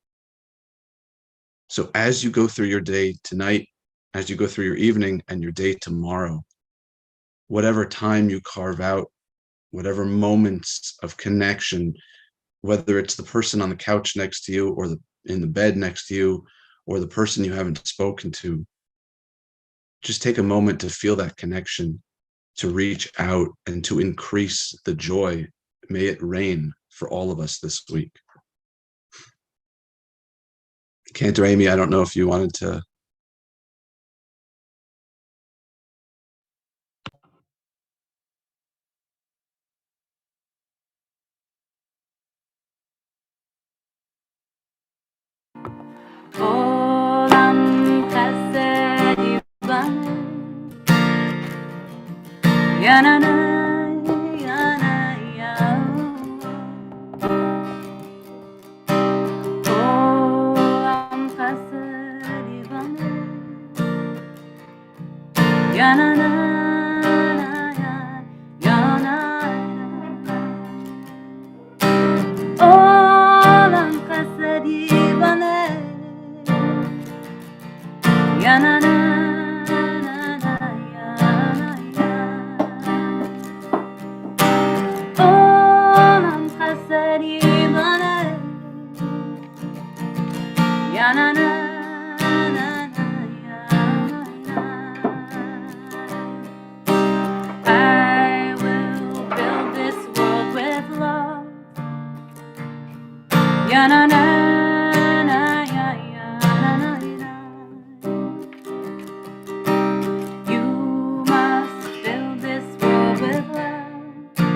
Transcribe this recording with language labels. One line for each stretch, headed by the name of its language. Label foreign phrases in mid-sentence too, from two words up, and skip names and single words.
English: So as you go through your day tonight, as you go through your evening and your day tomorrow, whatever time you carve out, whatever moments of connection, whether it's the person on the couch next to you or in the bed next to you or the person you haven't spoken to, just take a moment to feel that connection, to reach out and to increase the joy. May it rain for all of us this week. Cantor Amy, I don't know if you wanted to.
Hebrew: עולם חסד יבנה, yanana, yana, ya. עולם חסד יבנה, yanana, yana, עולם חסד יבנה. עולם חסד יבנה,
English: I will build this world with love. You must build this world with love.